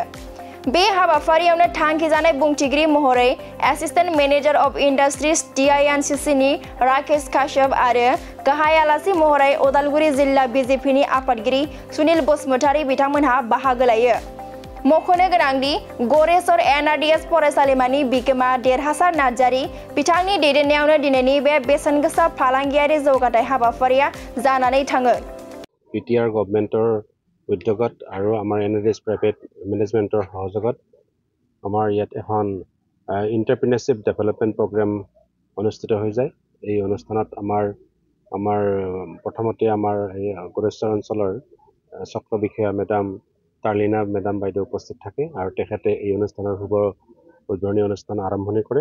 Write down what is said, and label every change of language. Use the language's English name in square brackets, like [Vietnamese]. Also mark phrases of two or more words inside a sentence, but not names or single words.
[Bodo] बे हाबाफारियावनो थांखिजानाय बुंथिगिरि महरै [English] assistant manager of industries [Bodo] डिआइएनसिसिनि राकेश काश्यप आरो गाहाय आलासि महरै उदालगुरि जिल्ला बिजेपिनि आफादगिरि सुनिल बसुमतारी बिथांमोनहा बाहागो लायो। मख'नो गोनांदि गरेसर एनआरडीएस फरायसालिमानि बिगोमा देरहासार नार्जारी बिथांनि दैदेननायावनो दिनैनि बे बेसेनगोसा फालांगियारि जौगाथाय हाबाफारिया जानानै थाङो। [Assamese] বিটিআৰ গভৰ্ণমেণ্টৰ উদ্যোগত আৰু আমাৰ এনআৰডিএছ প্ৰাইভেট মেনেজমেণ্টৰ সহযোগত আমাৰ ইয়াত এখন [English] entrepreneurship development program [Assamese] অনুষ্ঠিত হৈ যায়। এই অনুষ্ঠানত আমাৰ প্ৰথমতে আমাৰ এই গড়েশ্বৰ অঞ্চলৰ চক্ৰ বিষয়া মেডাম টাৰ্লিনা মেডাম বাইদেউ উপস্থিত থাকে আৰু তেখেতে এই অনুষ্ঠানৰ শুভ উদ্বোধনী অনুষ্ঠান আৰম্ভণি কৰে।